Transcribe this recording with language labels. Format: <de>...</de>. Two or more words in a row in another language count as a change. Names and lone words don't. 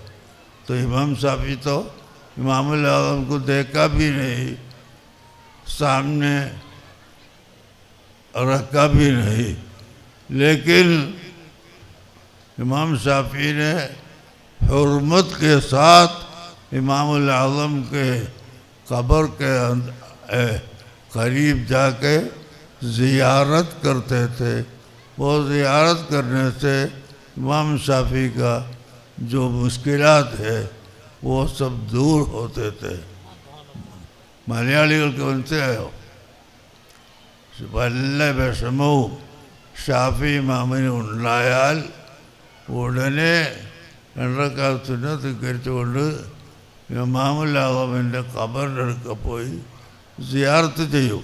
<ur>تو امام شافعی تو امام الاعظم کو دیکھا بھی نہیں، سامنے رکھا بھی نہیں، لیکن امام شافعی نے حرمت کے ساتھ امام الاعظم کے قبر کے قریب جا کے زیارت کرتے تھے. وہ زیارت کرنے سے امام شافعی کا جو مشکلات ہے وہ سب دور ہوتے تھے.</ur> <ml>മലയാളികൾക്ക് മനസ്സിലായോ? വല്ല വിഷമവും ഷാഫി ഇമാമിന് ഉണ്ടായാൽ ഉടനെ 2 റക്അത്ത് സുന്നത്ത് നിസ്കരിച്ചുകൊണ്ട് ഇമാമുൽ ആദമിൻ്റെ ഖബറിൻ്റെ അടുക്ക പോയി സിയാറത്ത് ചെയ്യും.</ml>